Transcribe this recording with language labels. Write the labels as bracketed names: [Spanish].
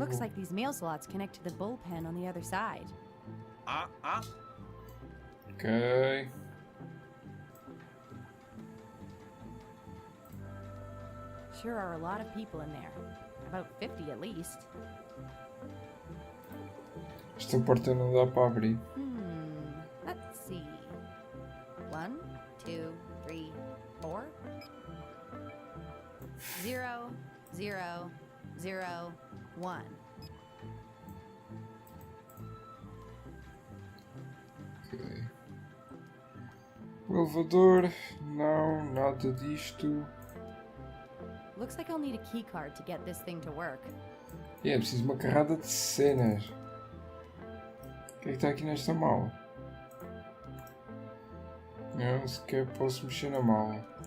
[English] Looks [Portuguese] vou... [English] like these mail slots connect to the bullpen on the other side. Ok. Sure are a lot of people in there. About 50 at least. [Portuguese] Esta porta não dá para abrir. [English] Let's see. 1, 2, 3, 4. 0, 0, 0, 1. Ok. [Portuguese] O elevador, não, nada disto. [English] Looks like I'll need a key card to get this thing to work. [Portuguese] É preciso uma carrada de cenas. O que é que está aqui nesta mala? Não, sequer posso mexer na mala.